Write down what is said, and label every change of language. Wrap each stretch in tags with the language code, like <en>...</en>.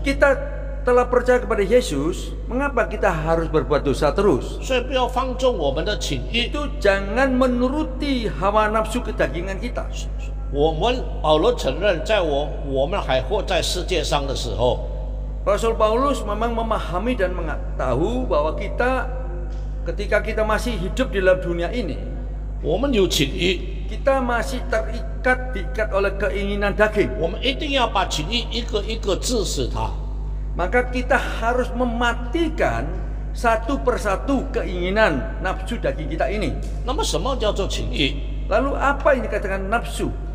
<id>Kita telah percaya kepada Yesus, mengapa kita harus berbuat dosa terus?</id> <zh>所以不要放纵我们的情欲。</zh> <id>Itu jangan menuruti hawa nafsu kedagingan kita.</id> <zh>我们保罗承认，在我们还活在世界上的时候，</zh> <id>Rasul Paulus memang memahami dan mengetahui bahwa ketika kita masih hidup di dalam dunia ini,</id> <zh>我们有情欲，</zh> <id>kita masih diikat oleh keinginan daging.</id> <zh>我们一定要把情欲一个一个治死它。</zh> <id>Maka kita harus mematikan satu persatu keinginan nafsu daging kita ini.</id> <zh>那么什么叫做情欲？</zh> <id>Lalu apa yang dikatakan nafsu?</id>